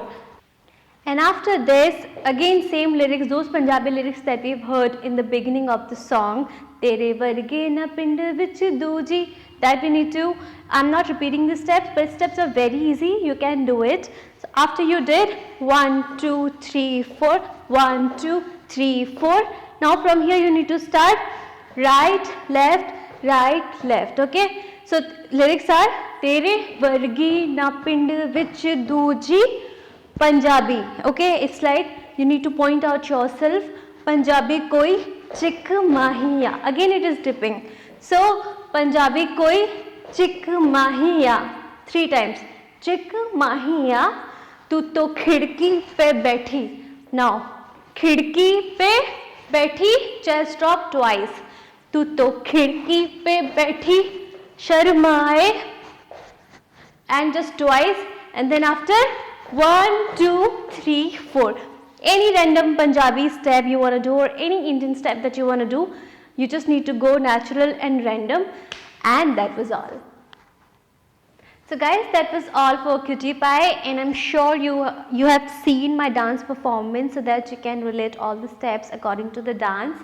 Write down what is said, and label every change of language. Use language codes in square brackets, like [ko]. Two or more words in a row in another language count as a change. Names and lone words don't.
[en] And after this, again same lyrics, those Punjabi lyrics that we've heard in the beginning of the song, [pa] ਤੇਰੇ ਵਰਗੇ ਨਾ ਪਿੰਡ ਵਿੱਚ ਦੂਜੀ, [en] that we need to, I'm not repeating the steps, but steps are very easy, you can do it. So after you did 1 2 3 4, 1 2 3 4, now from here you need to start right, left, okay. So lyrics are, [pa] ਤੇਰੇ ਵਰਗੀ ਨਾ ਪਿੰਡ ਵਿੱਚ ਦੂਜੀ, [en] Punjabi, okay, it's like you need to point out yourself. [pa] ਪੰਜਾਬੀ ਕੋਈ ਚਿਕ ਮਾਹੀਆ, [en] again it is dipping. So [pa] ਪੰਜਾਬੀ ਕੋਈ ਚਿਕ ਮਾਹੀਆ, [en] 3 times. [pa] ਚਿਕ ਮਾਹੀਆ, [hi] तू तो खिड़की पे बैठी. Now खिड़की पे बैठी, [en] chest drop twice. [hi] तू तो खिड़की पे बैठी शर्माए, [en] and just twice, and then after 1 2 3 4. Any random Punjabi step you want to do or any Indian step that you want to do, you just need to go natural and random, and that was all. So guys, that was all for Cutie Pie, and I'm sure you have seen my dance performance so that you can relate all the steps according to the dance.